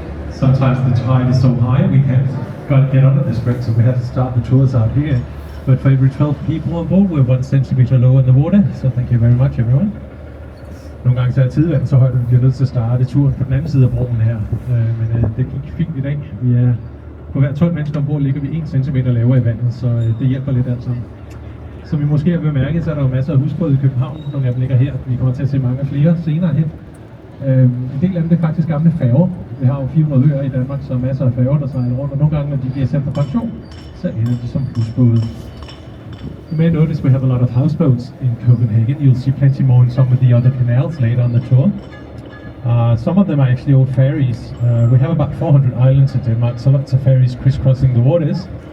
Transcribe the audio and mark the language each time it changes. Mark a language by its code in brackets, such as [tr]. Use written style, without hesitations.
[en] Sometimes the tide is so high we can't get under this bridge, so we have to start the tours out here. But for every 12 people on board, we're 1 centimeter lower in the water, so thank you very much, everyone. [da] Nogle gange så er tidevandet så højt, at vi bliver nødt til at starte turen på den anden side af broen her. Men det gik fint i dag. Vi er på hver 12 mennesker ombord ligger vi 1 centimeter lavere i vandet, så det hjælper lidt alt sammen. Som I måske har bemærket, så er der jo masser af husbåde i København. Nogle af dem ligger her. Vi kommer til at se mange flere senere hen. En del af dem det er faktisk gamle færger. Vi har jo 400 øer i Danmark, så masser af færger, der sejler rundt, og nogle gange, når de bliver sendt på pension, så ender de som husbåde. [en] You may notice we have a lot of houseboats in Copenhagen. You'll see plenty more in some of the other canals later on the tour. Some of them are actually old ferries. We have about 400 islands in Denmark, so lots of ferries crisscrossing the waters.